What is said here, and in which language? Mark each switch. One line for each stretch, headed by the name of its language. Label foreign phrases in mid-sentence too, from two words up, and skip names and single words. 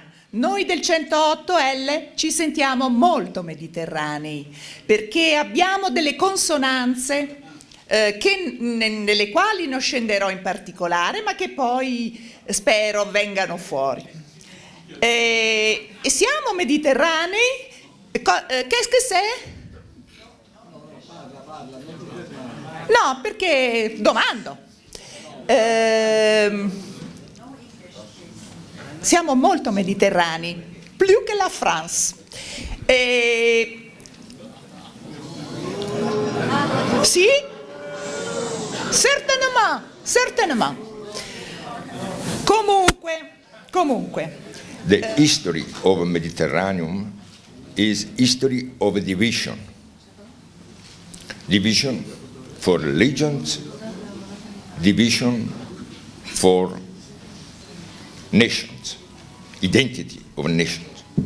Italian: Noi del 108L ci sentiamo molto mediterranei perché abbiamo delle consonanze nelle quali non scenderò in particolare, ma che poi spero vengano fuori. E siamo mediterranei.
French: Qu'est-ce que c'est?
Italian: No, perché domando. Siamo molto mediterranei, più che la France. Sì?
French: Certainement. Comunque.
English: The history of Mediterranean is history of division. Division for religions, division for nations, identity of nations.